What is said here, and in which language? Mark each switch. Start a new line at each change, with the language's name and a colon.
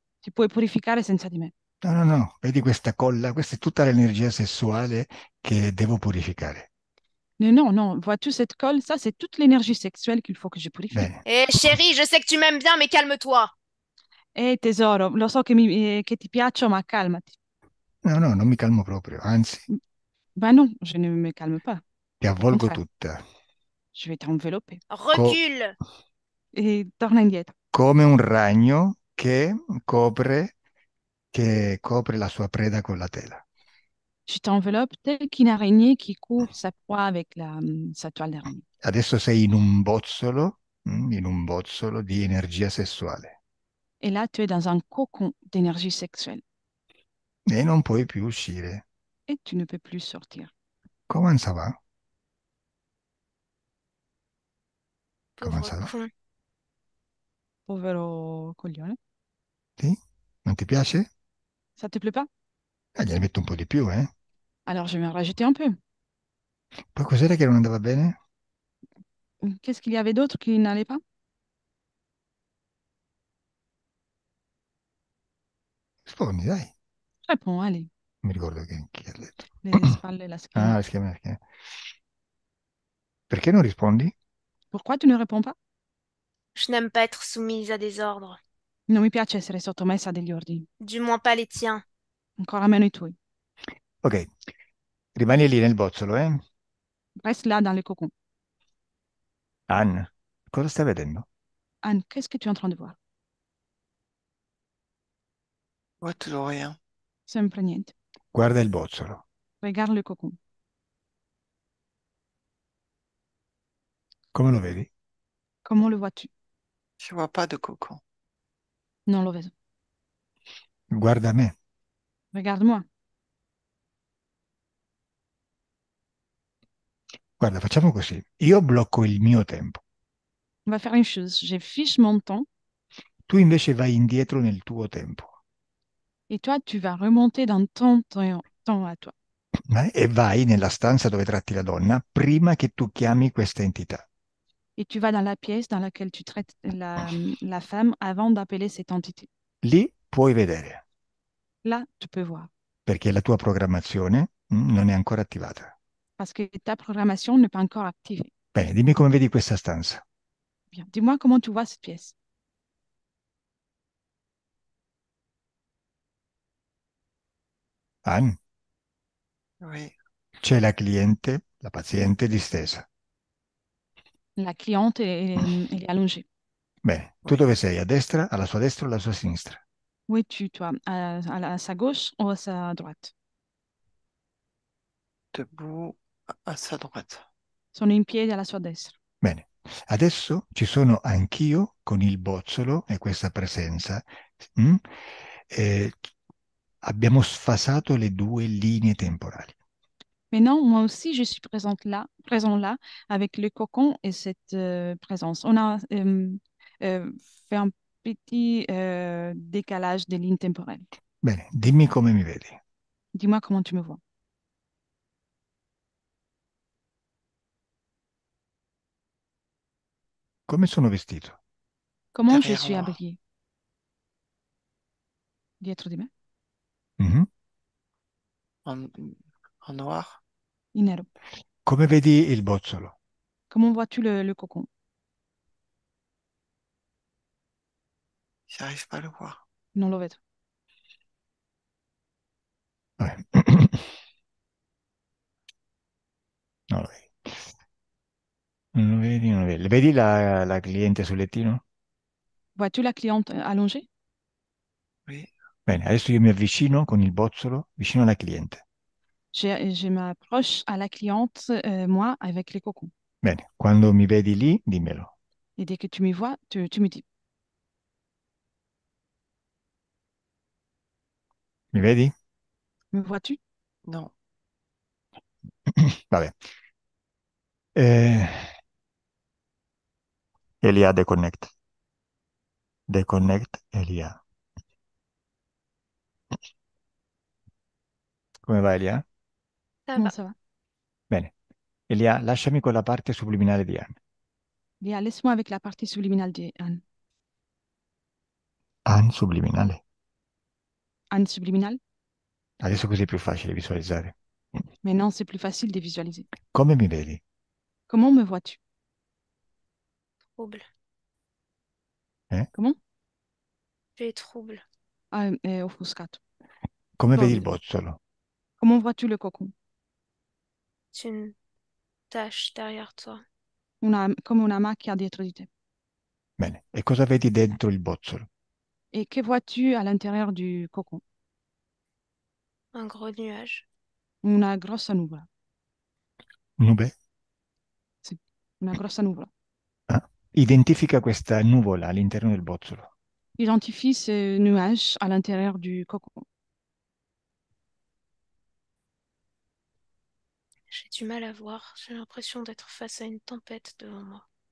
Italian: Ti puoi purificare senza di me. No, no, no, vedi questa colla? Questa è tutta l'energia sessuale che devo purificare.
French: Mais non, non, vois-tu cette colle? Ça, c'est toute l'énergie sexuelle qu'il faut que je purifie.
Italian: Bene,
French: Eh chérie, je sais que tu m'aimes bien, mais calme-toi.
Italian: Tesoro, lo so che ti piaccio, ma calmati. no, no, non mi calmo proprio, anzi,
French: Ben non, je ne me calme pas.
Italian: ti
French: Au
Italian: avvolgo
French: contraire,
Italian: tutta.
French: je vais t'envelopper. Co- Recule.
Italian: Et torna indietro. come un ragno copre, che copre la sua preda con la tela.
French: Je t'enveloppe tel qu'une araignée qui couvre sa proie avec sa toile d'araignée.
Italian: Adesso sei in un bozzolo di energia sessuale
French: Et là, tu es dans un cocon d'énergie sexuelle.
Italian: e non puoi più uscire.
French: Et tu ne peux plus sortir. Come ça va? Come Pauvre ça va? con.
Italian: Povero coglione. Sì? Non ti piace?
French: Ça te plaît pas?
Italian: Gliene metto un po' di più, eh?
French: Alors, je vais en rajouter un peu.
Italian: Poi cos'era che non andava bene?
French: Qu'est-ce qu'il y avait d'autre qui n'allait pas?
Italian: Rispondi, dai.
French: Réponds, allez.
Italian: Non mi ricordo chi ha detto. Le spalle, la schiena. Ah, la schiena, la schiena. Perché non rispondi?
French: Pourquoi tu ne réponds pas? Je n'aime pas être soumise à des ordres,
Italian: Non mi piace essere sottomessa a degli ordini,
French: du moins pas les tiens.
Italian: ancora meno i tuoi. Ok, rimani lì nel bozzolo, eh?
French: Reste là dans le cocon.
Italian: Anne, cosa stai vedendo?
French: Anne, qu'est-ce que tu es en train de voir? Je vois toujours rien.
Italian: Sempre niente. Guarda il bozzolo.
French: Regarde le cocon.
Italian: Come lo vedi?
French: Comment le vois-tu? Je vois pas de cocon.
Italian: Non lo vedo. Guarda me.
French: Regarde-moi.
Italian: Guarda, facciamo così. Io blocco il mio tempo.
French: On va faire une chose. Je fiche mon temps
Italian: Tu invece vai indietro nel tuo tempo.
French: et toi, tu vas remonter dans ton temps à toi.
Italian: E vai nella stanza dove tratti la donna prima che tu chiami questa entità.
French: Et tu vas dans la pièce dans laquelle tu traites la femme avant d'appeler cette entité.
Italian: Lì puoi vedere,
French: Là, tu peux voir.
Italian: perché la tua programmazione non è ancora attivata.
French: Parce que ta programmation n'est pas encore activée.
Italian: Bene, dimmi come vedi questa stanza.
French: Bien. Dis-moi comment tu vois cette pièce.
Italian: Anne,
French: Oui.
Italian: c'è la cliente, la paziente distesa.
French: La cliente, elle est allongée.
Italian: Bene, tu
French: Oui.
Italian: dove sei? A destra, alla sua destra o alla sua sinistra?
French: Où es-tu, toi? À sa gauche ou à sa droite? Debout à sa droite.
Italian: Sono in piedi alla sua destra. Bene, adesso ci sono anch'io con il bozzolo e questa presenza. mm? Eh, abbiamo sfasato le due linee temporali.
French: Maintenant, moi aussi, je suis présent là, avec le cocon et cette présence. On a euh, fait un petit décalage des lignes temporelles.
Italian: Bene, dimmi come mi vedi.
French: Dis-moi comment tu me vois.
Italian: Come sono vestito?
French: Comment je Derrière suis moi. habillée?
Italian: dietro di me, Mhm.
French: en, en noir.
Italian: in nero. Come vedi il bozzolo?
French: Comment vois-tu le cocon? J'arrive pas à le voir.
Italian: Non lo vedo. Vabbè. Non lo vedi. Non lo vedi, non lo vedi. Vedi la cliente sul lettino?
French: Vois-tu la cliente allongée? Oui.
Italian: Bene, adesso io mi avvicino con il bozzolo vicino alla cliente.
French: Je m'approche à la cliente, moi, avec les cocons.
Italian: Bene, quando mi vedi lì, dimmelo.
French: Et dès que tu me vois, tu me dis,
Italian: Mi vedi?
French: me vois-tu? Non.
Italian: Vabbè. Eh, Elia, deconnect. Deconnect Elia. Come va Elia?
French: Ça Comment va. ça va?
Italian: Bene. Elia, lasciami con la parte subliminale di Anne.
French: Léa, laisse-moi avec la partie subliminale de Anne. Anne subliminale. Anne subliminale?
Italian: Adesso così è più facile visualizzare.
French: Maintenant, c'est plus facile de visualiser.
Italian: Come mi vedi?
French: Comment me vois-tu? Trouble. Comment? Tu es trouble.
Italian: Ah, offuscato. Come vedi il Torbido. bozzolo?
French: Comment vois-tu le cocon? C'est une tache derrière toi.
Italian: Comme una macchia dietro di te. Bene. E cosa vedi dentro il bozzolo?
French: Et que vois-tu à l'intérieur du cocon? Un gros nuage.
Italian: Una grossa nuvola. Nube? Sì, una grossa nuvola. Ah. Identifica questa nuvola all'interno del bozzolo.
French: Identifie ce nuage à l'intérieur du cocon. J'ai du mal à voir. J'ai l'impression d'être face à une tempête devant moi.